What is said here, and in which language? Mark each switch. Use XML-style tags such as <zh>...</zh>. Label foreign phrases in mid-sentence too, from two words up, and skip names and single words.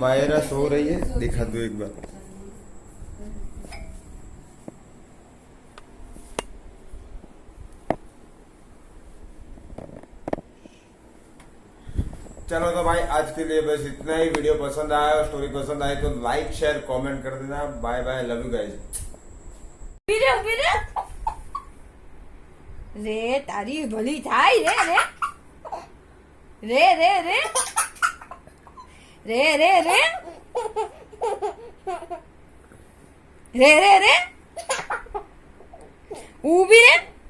<hi>माहिरा सो रही है, दिखा दो एक बार। चलो तो भाई आज के लिए बस इतना ही। वीडियो पसंद आया और स्टोरी पसंद आई तो</hi> <en>like share comment</en> <hi>कर देना।</hi> <en>bye bye, love you guys.</en> <gu>रे तारी भली थाय रे रे रे रे रे रे रे रे रे रे रे ऊभी रे</gu>